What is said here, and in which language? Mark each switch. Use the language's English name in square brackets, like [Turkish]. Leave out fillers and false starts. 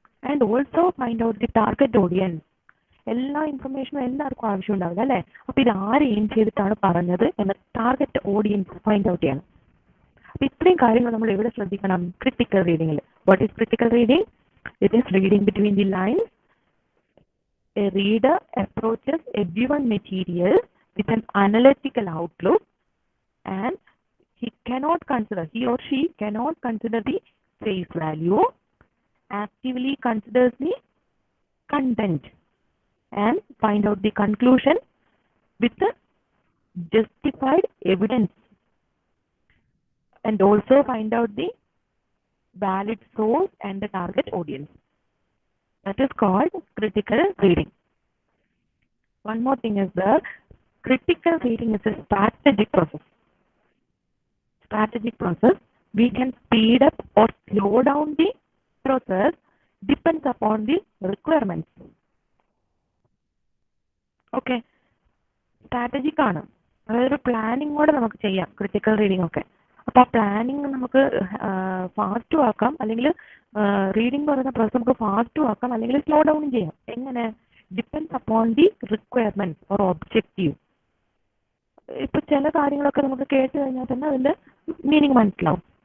[English] And also find out the target audience. [Malayalam] എല്ലാ ഇൻഫർമേഷനും എല്ലാവർക്കും ആവശ്യം ഉണ്ടാവില്ല അല്ലേ, അപ്പോൾ ഇത് ആര് എയിം ചെയ്തിട്ടാണ് പറഞ്ഞത് എന്ന ടാർഗറ്റ് ഓഡിയൻസ് ഫൈൻഡ് ഔട്ട് ചെയ്യണം. അപ്പോൾ ഇത്രയും കാര്യങ്ങൾ നമ്മൾ എവിടെ ശ്രദ്ധിക്കണം, critical റീഡിങ്ങിൽ. [English] What is critical reading? It is reading between the lines. A reader approaches a given material with an analytical outlook, and he or she cannot consider the face value, actively considers the content, and find out the conclusion with the justified evidence, and also find out the valid source and the target audience. That is called critical reading. One more thing is that critical reading is a strategic process. Strategic process. We can speed up or slow down the process depends upon the requirements. Okay. [Malayalam] Strategic ആണ്, അതായത് ഒരു പ്ലാനിങ്ങോടെ നമുക്ക് ചെയ്യാം critical reading ഒക്കെ. അപ്പോൾ ആ planning നമുക്ക് ഫാസ്റ്റും ആക്കാം, അല്ലെങ്കിൽ റീഡിംഗ് എന്ന് പറയുന്ന പ്രോസസ് നമുക്ക് ഫാസ്റ്റും ആക്കാം, അല്ലെങ്കിൽ സ്ലോ ഡൗണും ചെയ്യാം. എങ്ങനെ? [English] Depends upon the requirement or objective. [Malayalam] ഇപ്പൊ ചില കാര്യങ്ങളൊക്കെ നമുക്ക് കേട്ട് കഴിഞ്ഞാൽ തന്നെ അതിന്റെ മീനിങ് മനസ്സിലാവും.